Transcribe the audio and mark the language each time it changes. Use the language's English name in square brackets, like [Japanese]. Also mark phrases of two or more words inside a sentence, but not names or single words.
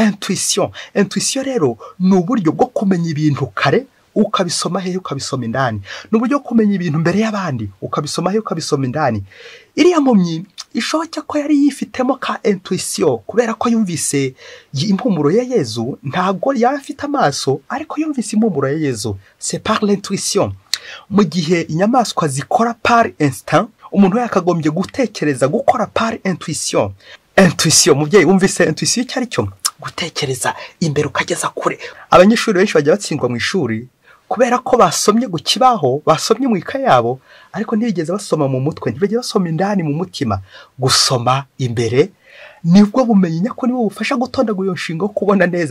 [Kinyarwanda] Intuition rero ni uburyo bwo kumenya ibintu kare ukabisoma hehe, ukabisoma indani. Ni uburyo bwo kumenya ibintu mbere y'abandi ukabisoma hehe, ukabisoma indani. Iriya mpumyi ishoboka ko yari yifitemo ka intuition kubera ko yumvise impumuro ya Yezu. Ntabwo yari afite amaso, ariko yumvise impumuro ya Yezu. [French] C'est par l'intuition. [Kinyarwanda] Mu gihe inyamaswa zikora [French] par instinct, [Kinyarwanda] umuntu yakagombye gutekereza gukora [French] par intuition. [Kinyarwanda] Intuition, mubyeyi wumvise intuition icyo ari cyo? Gutekereza imbere ukageza kure. Abanyeshuri benshi bajya batsindwa mu ishuri kubera ko basomye ku kibaho, basomye mu ikaye yabo, ariko ntibigeze basoma mu mutwe, ntibigeze basoma indani mu mutima. Gusoma imbere nibwo bumenyi nyako, nibo bufasha gutondagura iyo nshinga yo kubona neza.